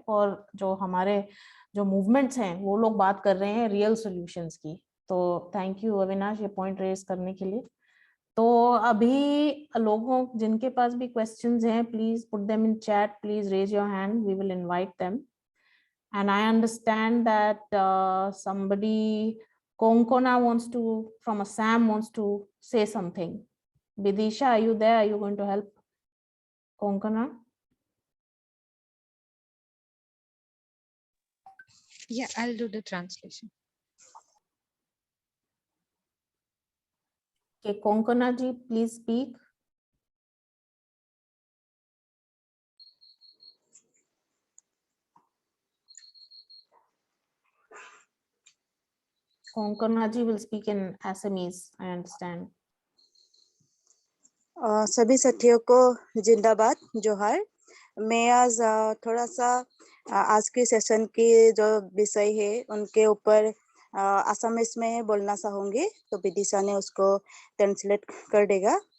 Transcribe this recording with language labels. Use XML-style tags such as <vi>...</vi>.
<hi>और जो हमारे जो मूवमेंट्स हैं वो लोग बात कर रहे हैं रियल सॉल्यूशंस की। तो थैंक यू अविनाश ये पॉइंट रेज करने के लिए। तो अभी लोगों जिनके पास भी क्वेश्चंस हैं,</hi> <en>Please put them in chat, please raise your hand, we will invite them. And I understand that somebody, Konkona wants to, from Assam, wants to say something. Vidisha, are you there? Are you going to help Konkona? Yeah, I'll do the translation. Okay, Konkona ji, please speak. Konkona ji will speak in Assamese, I understand.</en> <hi>सभी साथियों को जिंदाबाद, जोहार। मैं आज थोड़ा सा आज के सेशन की जो विषय है उनके ऊपर असमीज में बोलना चाहूंगी, तो विदिशा ने उसको ट्रांसलेट कर देगा।</hi>